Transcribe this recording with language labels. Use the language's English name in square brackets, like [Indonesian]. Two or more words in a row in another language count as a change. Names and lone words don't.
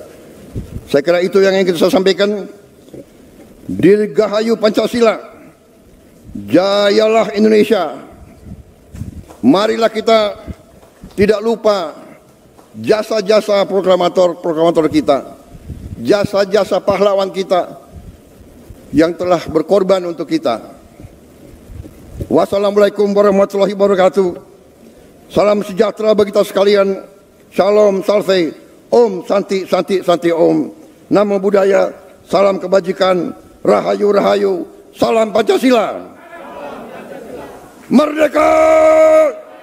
[Indonesian] Saya kira itu yang ingin saya sampaikan. Dirgahayu Pancasila, jayalah Indonesia, Marilah kita tidak lupa jasa-jasa proklamator kita, jasa-jasa pahlawan kita yang telah berkorban untuk kita. [Arabic] والسلام عليكم ورحمة الله وبركاته. [Indonesian] Salam sejahtera bagi kita sekalian. Shalom, [Sanskrit] salve, ॐ शान्ति शान्ति शान्ति ॐ. [Pali] Namo Buddhaya, [Indonesian] salam kebajikan, rahayu, rahayu, salam Pancasila. Merdeka!